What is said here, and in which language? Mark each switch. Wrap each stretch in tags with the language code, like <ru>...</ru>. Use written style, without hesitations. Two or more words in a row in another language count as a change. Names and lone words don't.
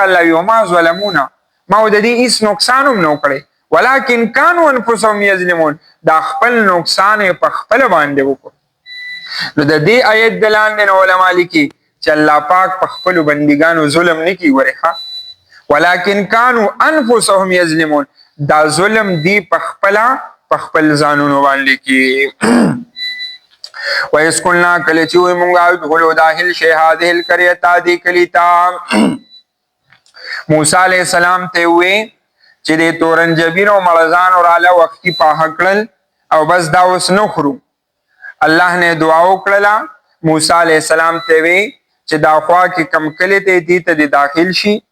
<ps>الله وي</ps> <ar>وما ظلمونه</ar> <ps>ما د دې هېڅ نقصان هم نه وکړی</ps> <ar>ولکن کانو انفسهم یظلمون</ar> <ps>دا خپل نقصان یې په خپله باندې وکړو نو د دې آیت د لاندې نه علما لیکي چې الله پاک په خپلو بندګانو ظلم نه کوي ورې</ps> <ar>ولکن کانو انفسهم یظلمون</ar> <ps>دا ظلم دی په خپل ځانونو باندې کوي</ps> <ar>وَإِذْ قُلْنَا</ar> <ps>کله چې وایي مونږ ادخلوا داخل شئ</ps> <ar>هذه القرية</ar> <ps>دې کلي ته موسی علیه السلام ته ووایي چې دې تورنجبینو مړزانو راله وختي پاخه کړل او بس دا اوس نه خورو الله نه دعا وکړله موسی علیه السلام ته وی چې دا خوا کې کم کلی ته دې ته د داخل شي</ps>